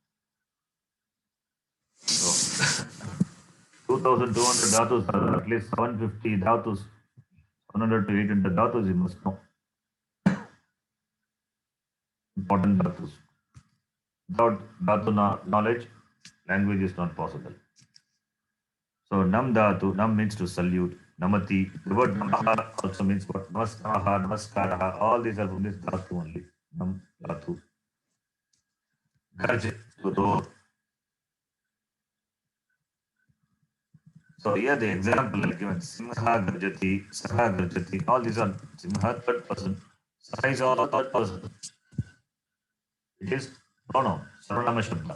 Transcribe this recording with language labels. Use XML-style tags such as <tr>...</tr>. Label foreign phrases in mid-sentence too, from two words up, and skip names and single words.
<en>So 2,200 dhatus are at least 750 dhatus, 100 to 800 dhatus you must know. Important dhatus. Without dhatu knowledge, language is not possible. So</en> <sa>nam dhatu,</sa> <en>nam means to salute. Namati, the word namaha also means what? Namaskaraha, namaskaraha, all these are from this dhatu only.</en> <sa>Nam dhatu. Garj,</sa> <en>to roar. So here the example I given,</en> <sa>Simha Garjati, Saha Garjati,</sa> <en>all these are Simha third person, Saha is all third person. It is pronoun,</en> <sa>Sarvanama Shabda.</sa>